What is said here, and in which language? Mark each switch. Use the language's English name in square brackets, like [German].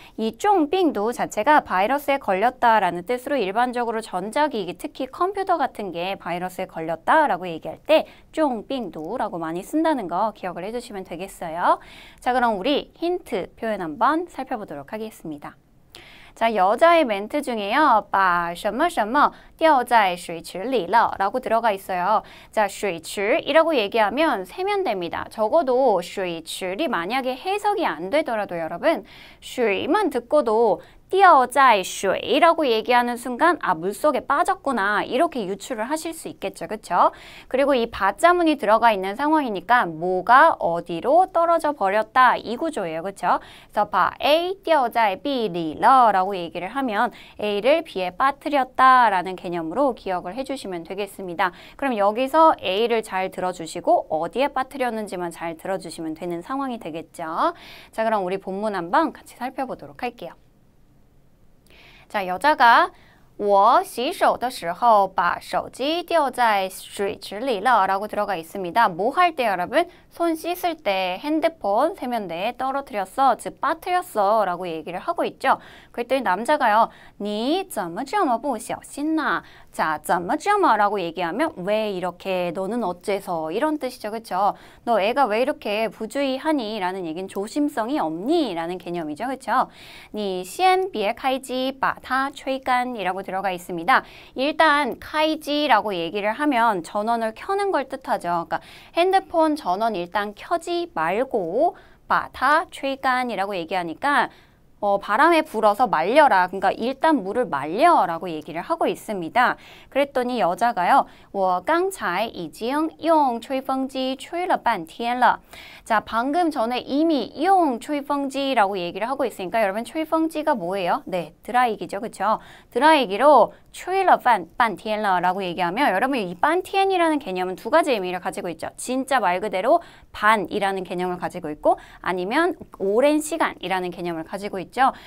[Korean] 이 中病毒 자체가 바이러스에 걸렸다라는 뜻으로 일반적으로 전자기기, 특히 컴퓨터 같은 게 바이러스에 걸렸다라고 얘기할 때 中病毒라고 많이 쓴다는 거 기억을 해주시면 되겠어요. 자, 그럼 우리 힌트 표현 한번 살펴보도록 하겠습니다. 자, 여자의 멘트 중에요. [Chinese] 把什么什么掉在水池里了 [Korean] 라고 들어가 있어요. 자, 水池이라고 얘기하면 세면대입니다. 적어도 水池이 만약에 해석이 안 되더라도 여러분 水만 듣고도 [Chinese] 掉在水 [Korean] 라고 얘기하는 순간 물속에 빠졌구나 이렇게 유추를 하실 수 있겠죠. 그렇죠? 그리고 이 바자문이 들어가 있는 상황이니까 뭐가 어디로 떨어져 버렸다 이 구조예요. 그렇죠? 그래서 [Chinese] 把 A 掉在 B里了 [Korean] 라고 얘기를 하면 A를 B에 빠뜨렸다 라는 개념으로 기억을 해주시면 되겠습니다. 그럼 여기서 A를 잘 들어주시고 어디에 빠뜨렸는지만 잘 들어주시면 되는 상황이 되겠죠. 자, 그럼 우리 본문 한번 같이 살펴보도록 할게요. 자, 여자가 [Chinese] 我洗手的时候把手机掉在水池里了 [Korean] 라고 들어가 있습니다. 뭐 할 때 여러분? 손 씻을 때 핸드폰 세면대에 떨어뜨렸어, 즉 빠뜨렸어 라고 얘기를 하고 있죠. 그랬더니 남자가요. [Chinese] 你怎么这么不小心呢? [Korean] 자, 怎么这么 라고 얘기하면 왜 이렇게, 너는 어째서 이런 뜻이죠. 그렇죠? 너 애가 왜 이렇게 부주의하니? 라는 얘기는 조심성이 없니? 라는 개념이죠. 그렇죠? [Chinese] 你先别开机把它吹干 [Korean] 이라고 들어가 있습니다. 일단 카이지라고 얘기를 하면 전원을 켜는 걸 뜻하죠. 그러니까 핸드폰 전원 일단 켜지 말고 바타 [Chinese] 吹干 [Korean] 이라고 얘기하니까 바람에 불어서 말려라. 그러니까 일단 물을 말려 라고 얘기를 하고 있습니다. 그랬더니 여자가요. [Chinese] 我刚才已经用吹风机吹了半天了. [Korean] 자, 방금 전에 이미 [Chinese] 用吹风机 [Korean] 라고 얘기를 하고 있으니까 여러분 吹风机가 뭐예요? 네, 드라이기죠. 그렇죠? 드라이기로 [Chinese] 吹了半天了 [Korean] 라고 얘기하면 여러분 이 半天이라는 개념은 두 가지 의미를 가지고 있죠. 진짜 말 그대로 반이라는 개념을 가지고 있고 아니면 오랜 시간이라는 개념을 가지고 있죠.